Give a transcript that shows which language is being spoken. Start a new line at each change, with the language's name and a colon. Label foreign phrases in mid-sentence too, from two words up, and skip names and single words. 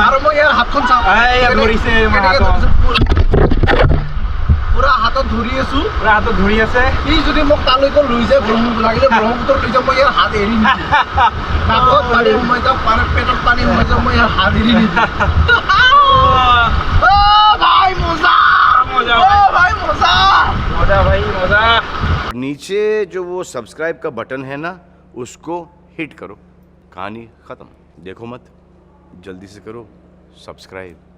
Assamese: আৰু মই ইয়াৰ হাতখন চাওঁ ধৰিছে পুৰা হাতত ধৰি আছোঁ পুৰা হাতত ধৰি আছে সি যদি মোক তালৈকে লৈ যায় লাগিলে ব্ৰহ্মপুত্ৰ লৈ যাওঁ মই ইয়াৰ হাত এৰি নিদিওঁ নাকত পানী সোমাই যাওঁ পেটত পানী সোমাই যাওঁ মই ইয়াৰ হাত এৰি নিদিওঁ
Hindi: भाई मजा मजा भाई मजा मजा भाई मजा नीचे जो वो सब्सक्राइब का बटन है ना उसको हिट करो कहानी ख़त्म देखो मत जल्दी से करो सब्सक्राइब